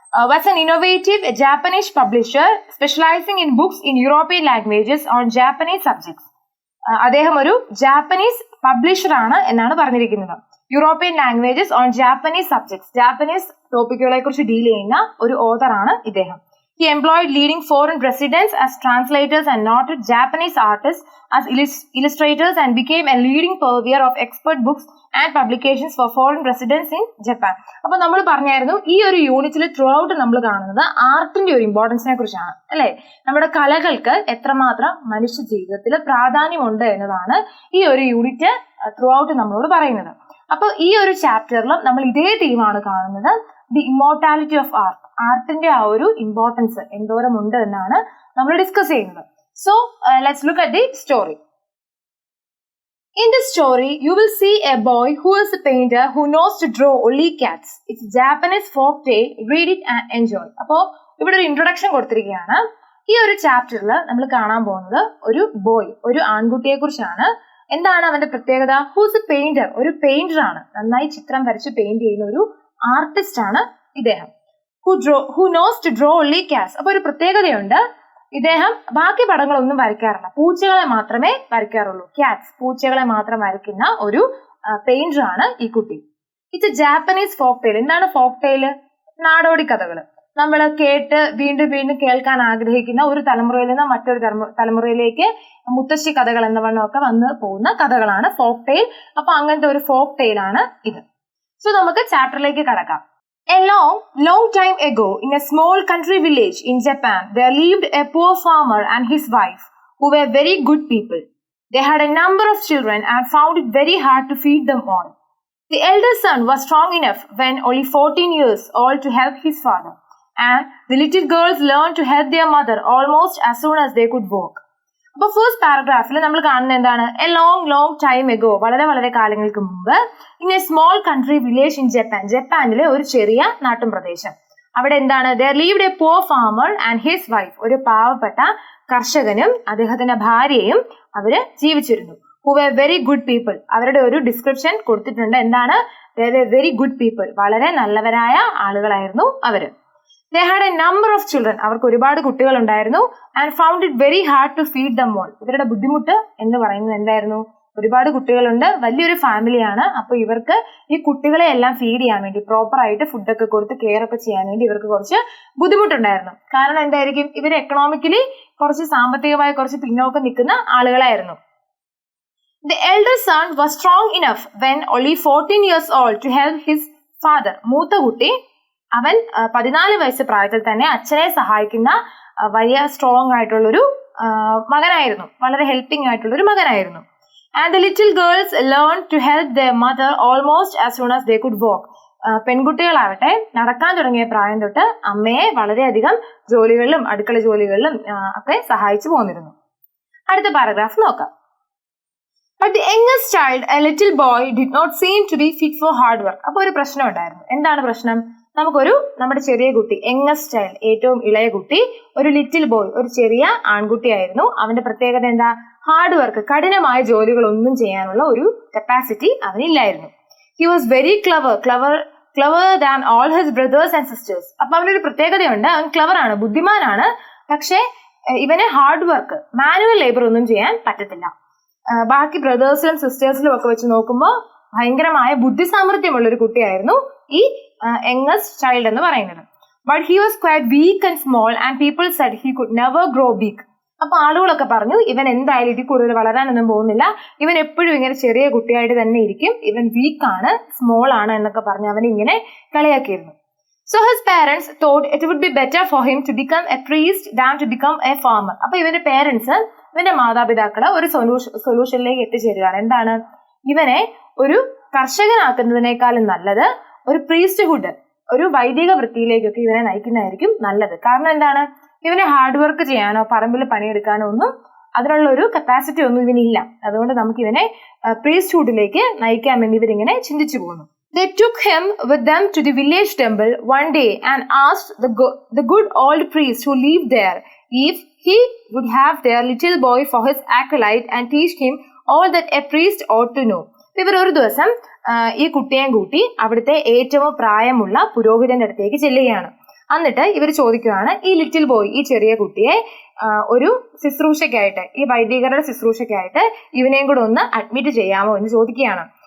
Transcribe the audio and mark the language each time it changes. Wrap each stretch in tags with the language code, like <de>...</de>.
<en>Was an innovative Japanese publisher specializing in books in European languages on Japanese subjects.</en> <ml>അദ്ദേഹം ഒരു Japanese publisher ആണ് എന്നാണ് പറഞ്ഞിരിക്കുന്നത്.</ml> <en>European languages on Japanese subjects,</en> <ml>Japanese ടോപ്പിക്കുകളെ കുറിച്ച് deal ചെയ്യുന്ന ഒരു ഓതർ ആണ് ഇദ്ദേഹം.</ml> <en>He employed leading foreign presidents as translators and noted Japanese artists as illustrators and became a leading purveyor of expert books and publications for foreign residents in Japan.</en> <ml>അപ്പോൾ നമ്മൾ പറഞ്ഞായിരുന്നു ഈ ഒരു യൂണിറ്റിൽ ത്രൂ ഔട്ട് നമ്മൾ കാണുന്നത് ആർട്ടിന്റെ ഒരു ഇമ്പോർട്ടൻസിനെ കുറിച്ചാണ്, അല്ലെ? നമ്മുടെ കലകൾക്ക് എത്രമാത്രം മനുഷ്യ ജീവിതത്തിൽ പ്രാധാന്യമുണ്ട് എന്നതാണ് ഈ ഒരു യൂണിറ്റ് ത്രൂ ഔട്ട് നമ്മളോട് പറയുന്നത്. അപ്പോൾ ഈ ഒരു ചാപ്റ്ററിൽ നമ്മൾ ഇതേ തീമാണ് കാണുന്നത്,</ml> <en>The immortality of art.</en> <ml>ആർട്ടിന്റെ ആ ഒരു ഇമ്പോർട്ടൻസ് എന്തോരം ഉണ്ട് എന്നാണ് നമ്മൾ ഡിസ്കസ് ചെയ്യുന്നത്.</ml> <en>So let's look at the story. In this story, you will see a boy who is a painter who knows to draw only cats. It's a Japanese folk tale. Read it and enjoy.</en> <ml>അപ്പോൾ ഇവിടെ ഒരു introduction കൊടുത്തിരിക്കുകയാണ്. ഈ ഒരു ചാപ്റ്ററിൽ നമ്മൾ കാണാൻ പോകുന്നത് ഒരു ബോയ്, ഒരു ആൺകുട്ടിയെ കുറിച്ചാണ്. എന്താണ് അവന്റെ പ്രത്യേകത?</ml> <en>who's a painter,</en> <ml>ഒരു പെയിന്റർ ആണ്, നന്നായി ചിത്രം വരച്ച് പെയിന്റ് ചെയ്യുന്ന ഒരു ആർട്ടിസ്റ്റ് ആണ് ഇദ്ദേഹം.</ml> <en>Who knows to draw only cats.</en> <ml>അപ്പൊ ഒരു പ്രത്യേകതയുണ്ട്, ഇദ്ദേഹം ബാക്കി പടങ്ങളൊന്നും വരയ്ക്കാറില്ല, പൂച്ചകളെ മാത്രമേ വരയ്ക്കാറുള്ളൂ. കാറ്റ്സ്, പൂച്ചകളെ മാത്രം വരയ്ക്കുന്ന ഒരു പെയിന്റർ ആണ് ഈ കുട്ടി.</ml> <en>It's a Japanese folk tale.</en> <ml>എന്താണ് ഫോക്ക് ടെയിൽ? നാടോടി കഥകൾ. നമ്മൾ കേട്ട് വീണ്ടും വീണ്ടും കേൾക്കാൻ ആഗ്രഹിക്കുന്ന, ഒരു തലമുറയിൽ നിന്ന് മറ്റൊരു തലമുറയിലേക്ക് മുത്തശ്ശി കഥകൾ എന്ന വണ്ണമൊക്കെ വന്ന് പോകുന്ന കഥകളാണ് ഫോക്ക് ടെയിൽ. അപ്പൊ അങ്ങനത്തെ ഒരു ഫോക്ക് ടെയിൽ ആണ് ഇത്. സോ നമുക്ക് ചാപ്റ്ററിലേക്ക് കടക്കാം.</ml> <en>A long time ago, in a small country village in Japan, there lived a poor farmer and his wife, who were very good people. They had a number of children and found it very hard to feed them all. The eldest son was strong enough when only 14 years old to help his father, and the little girls learned to help their mother almost as soon as they could walk.</en> <ml>അപ്പൊ first പാരഗ്രാഫിൽ നമ്മൾ കാണുന്നത് എന്താണ്?</ml> <en>a long time ago,</en> <ml>വളരെ കാലങ്ങൾക്ക് മുമ്പ്,</ml> <en>in a small country village in Japan,</en> <ml>ജപ്പാനിലെ ഒരു ചെറിയ നാട്ടും പ്രദേശം. അവിടെ എന്താണ്?</ml> <en>there lived a poor farmer and his wife,</en> <ml>ഒരു പാവപ്പെട്ട കർഷകനും അദ്ദേഹത്തിന്റെ ഭാര്യയും അവര് ജീവിച്ചിരുന്നു.</ml> <en>Who were very good people.</en> <ml>അവരുടെ ഒരു ഡിസ്ക്രിപ്ഷൻ കൊടുത്തിട്ടുണ്ട്. എന്താണ്?</ml> <en>there were very good people,</en> <ml>വളരെ നല്ലവരായ ആളുകളായിരുന്നു അവര്.</ml> <en>They had a number of children.</en> <ml>അവർക്ക് ഒരുപാട് കുട്ടികൾ ഉണ്ടായിരുന്നു.</ml> <en>And found it very hard to feed them all.</en> <ml>ഇവരുടെ ബുദ്ധിമുട്ട് എന്ന് പറയുന്നത് എന്തായിരുന്നു? ഒരുപാട് കുട്ടികളുണ്ട്, വലിയൊരു ഫാമിലിയാണ്. അപ്പൊ ഇവർക്ക് ഈ കുട്ടികളെ എല്ലാം ഫീഡ് ചെയ്യാൻ വേണ്ടി, പ്രോപ്പർ ആയിട്ട് ഫുഡൊക്കെ കൊടുത്ത് കെയർ ഒക്കെ ചെയ്യാൻ വേണ്ടി ഇവർക്ക് കുറച്ച് ബുദ്ധിമുട്ടുണ്ടായിരുന്നു. കാരണം എന്തായിരിക്കും? ഇവർ എക്കണോമിക്കലി കുറച്ച് സാമ്പത്തികമായി കുറച്ച് പിന്നോക്കം നിൽക്കുന്ന ആളുകളായിരുന്നു.</ml> <en>The elder son was strong enough when only 14 years old to help his father.</en> <ml>മൂത്ത കുട്ടി, അവൻ 14 വയസ്സ് പ്രായത്തിൽ തന്നെ അച്ഛനെ സഹായിക്കുന്ന വലിയ സ്ട്രോങ് ആയിട്ടുള്ളൊരു മകനായിരുന്നു, വളരെ ഹെൽപ്പിംഗ് ആയിട്ടുള്ളൊരു മകനായിരുന്നു.</ml> <en>And the little girls learn to help their mother almost as soon as they could walk.</en> <ml>പെൺകുട്ടികളാവട്ടെ നടക്കാൻ തുടങ്ങിയ പ്രായം തൊട്ട് അമ്മയെ വളരെയധികം ജോലികളിലും അടുക്കള ജോലികളിലും ഒക്കെ സഹായിച്ചു പോന്നിരുന്നു. അടുത്ത പാരഗ്രാഫ് നോക്കാം.</ml> <en>But the youngest child, a little boy, did not seem to be fit for hard work.</en> <ml>അപ്പോൾ ഒരു പ്രശ്നം ഉണ്ടായിരുന്നു. എന്താണ് പ്രശ്നം? നമ്മുടെ ചെറിയ കുട്ടി, യങ്ങസ്റ്റ് ചൈൽഡ്, ഏറ്റവും ഇളയ കുട്ടി, ഒരു ലിറ്റിൽ ബോയ്, ഒരു ചെറിയ ആൺകുട്ടിയായിരുന്നു. അവന്റെ പ്രത്യേകത എന്താ? ഹാർഡ് വർക്ക്, കഠിനമായ ജോലികളൊന്നും ചെയ്യാനുള്ള ഒരു capacity അവനില്ലായിരുന്നു.</ml> <en>He was very clever than all his brothers and sisters.</en> <ml>അപ്പൊ അവനൊരു പ്രത്യേകതയുണ്ട്, അവൻ ക്ലവർ ആണ്, ബുദ്ധിമാനാണ്. പക്ഷെ ഇവന് ഹാർഡ് വർക്ക്, മാനുവൽ ലേബർ ഒന്നും ചെയ്യാൻ പറ്റത്തില്ല. ബാക്കി ബ്രദേഴ്സിലും സിസ്റ്റേഴ്സിലും ഒക്കെ വെച്ച് നോക്കുമ്പോൾ ഭയങ്കരമായ ബുദ്ധിസാമർഥ്യമുള്ള ഒരു കുട്ടിയായിരുന്നു ഈ യങ്ങസ്റ്റ് ചൈൽഡ് എന്ന് പറയുന്നത്.</ml> <en>But he was quite weak and small and people said he could never grow big.</en> <ml>അപ്പൊ ആളുകളൊക്കെ പറഞ്ഞു ഇവൻ എന്തായാലും ഇതിൽ കൂടുതൽ വളരാനൊന്നും പോകുന്നില്ല, ഇവൻ എപ്പോഴും ഇങ്ങനെ ചെറിയ കുട്ടിയായിട്ട് തന്നെ ഇരിക്കും, ഇവൻ വീക്കാണ്, സ്മോൾ ആണ് എന്നൊക്കെ പറഞ്ഞ് അവനെ ഇങ്ങനെ കളിയാക്കിയിരുന്നു.</ml> <en>So his parents thought it would be better for him to become a priest than to become a farmer.</en> <ml>അപ്പൊ ഇവന്റെ പേരൻസ്, ഇവന്റെ മാതാപിതാക്കള് ഒരു സൊല്യൂഷനിലേക്ക് എത്തിച്ചേരുകയാണ്. എന്താണ്? ഇവനെ ഒരു കർഷകനാക്കുന്നതിനേക്കാളും നല്ലത് ഒരു പ്രീസ്റ്റ്ഹുഡ്, ഒരു വൈദിക വൃത്തിയിലേക്കൊക്കെ ഇവനെ നയിക്കുന്നതായിരിക്കും നല്ലത്. കാരണം എന്താണ്? ഇവനെ ഹാർഡ് വർക്ക് ചെയ്യാനോ പറമ്പിൽ പണിയെടുക്കാനോ ഒന്നും അതിനുള്ള ഒരു കപ്പാസിറ്റി ഒന്നും ഇവനില്ല. അതുകൊണ്ട് നമുക്ക് ഇവനെ പ്രീസ്റ്റ്ഹുഡിലേക്ക് നയിക്കാൻ വേണ്ടി ഇവരിങ്ങനെ ചിന്തിച്ചു പോകുന്നു.</ml> <en>They took him with them to the village temple one day and asked the good old priest who lived there if he would have their little boy for his acolyte and teach him all that a priest ought to know.</en> <ml>ഇവർ ഒരു ദിവസം ഈ കുട്ടിയെയും കൂട്ടി അവിടുത്തെ ഏറ്റവും പ്രായമുള്ള പുരോഹിതന്റെ അടുത്തേക്ക് ചെല്ലുകയാണ്. എന്നിട്ട് ഇവർ ചോദിക്കുകയാണ്, ഈ ലിറ്റിൽ ബോയ്, ഈ ചെറിയ കുട്ടിയെ ഒരു ശുശ്രൂഷയ്ക്കായിട്ട്, ഈ വൈദികരുടെ ശുശ്രൂഷയ്ക്കായിട്ട് ഇവനെയും കൂടെ ഒന്ന് അഡ്മിറ്റ് ചെയ്യാമോ എന്ന് ചോദിക്കുകയാണ്.</ml>